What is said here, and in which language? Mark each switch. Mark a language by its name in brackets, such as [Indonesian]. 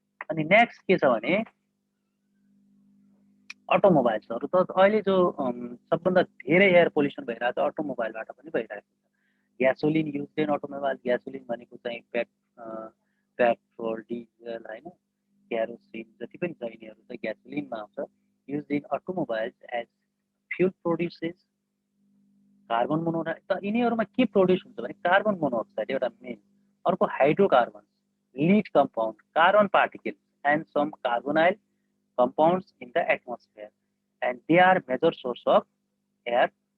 [Nepali] अनि नेक्स्ट के छ भने अटोमोबाइल्सहरू त अहिले जो सबभन्दा धेरै एयर पोल्युसन भइरहेको छ अटोमोबाइलबाट पनि भइरहेको छ। ग्यासोलिन युज इन अटोमोबाइल, ग्यासोलिन भनेको चाहिँ पेट्रोल, डिजल होइन, क्यारोसिन जति पनि छ यिनीहरू चाहिँ ग्यासोलिनमा आउँछ। [English] Use in automobiles as fuel produces carbon monoxide. [Nepali] त यिनीहरूमा के प्रोड्युस हुन्छ भने कार्बन मोनोअक्साइड एउटा मेन, अर्को hydrocarbon, lead compound, carbon particles and some carbonyl [English] compounds in the atmosphere, and they are major source of air.